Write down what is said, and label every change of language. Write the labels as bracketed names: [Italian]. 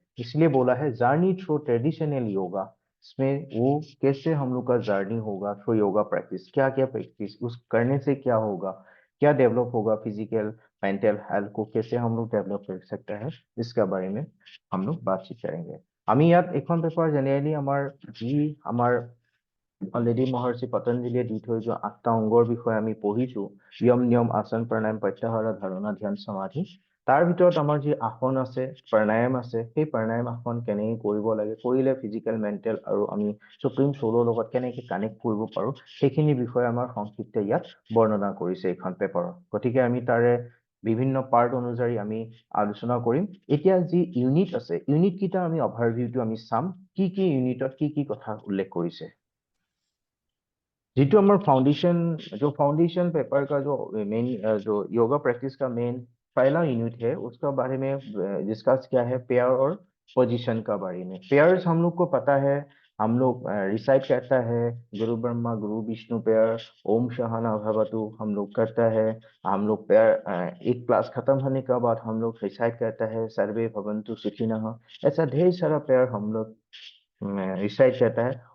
[Hindi] इसलिए बोला है जर्नी थ्रू ट्रेडिशनल योगा, इसमें वो कैसे हम लोग का जर्नी होगा थ्रू योगा प्रैक्टिस, क्या क्या प्रैक्टिस उस करने से क्या होगा, क्या डेवलप होगा, फिजिकल मेंटल हेल्थ को कैसे हम लोग डेवलप कर सकता है, इसका बारे में हम लोग बातचीत करेंगे। [Assamese] আমি ইয়াত এখন পেপাৰ জেনেৰেলি আমাৰ অলৰেডি মহৰ্ষি পতঞ্জলিয়ে দি থৈ যোৱা 8টা অংগৰ বিষয়ে আমি পঢ়িছো, यम नियम आसन प्राणायाम प्रत्याहार धारणा ध्यान समाधि। তাৰ ভিতৰত আমাৰ যি আসন আছে, প্ৰাণায়াম আছে, সেই প্ৰাণায়াম আসন কেনেকৈ কৰিব লাগে, কৰিলে ফিজিকেল মেণ্টেল আৰু আমি সুপ্ৰিম সোলৰ লগত কেনেকৈ কানেক্ট কৰিব পাৰো, সেইখিনি বিষয়ে আমাৰ সংক্ষিপ্তে ইয়াত বৰ্ণনা কৰিছে এইখন পেপাৰত। গতিকে আমি তাৰে বিভিন্ন পাৰ্ট অনুযায়ী আমি আলোচনা কৰিম। এতিয়া যি ইউনিট আছে, ইউনিট কেইটা আমি অভাৰভিউটো আমি চাম, কি কি ইউনিটত কি কি কথা উল্লেখ কৰিছে। [Hindi] जितु हमारे फाउंडेशन, जो फाउंडेशन पेपर का जो मेन जो योगा प्रैक्टिस का मेन पहला यूनिट है, उसका बारे में डिस्कस किया है पेयर और पोजीशन का बारे में। पेयर्स हम लोग को पता है, हम लोग रिसाइट करता है [Sanskrit] गुरु ब्रह्मा गुरु विष्णु [Hindi] पेयर, [Sanskrit] ओम शहाना भवतु [Hindi] हम लोग करता है, हम लोग पेयर एक क्लास खत्म होने के बाद हम लोग रिसाइट करता है [Sanskrit] सर्वे भवन्तु सुखिनः, [Hindi] ऐसा ढेर सारा पेयर हम लोग रिसाइट करता है।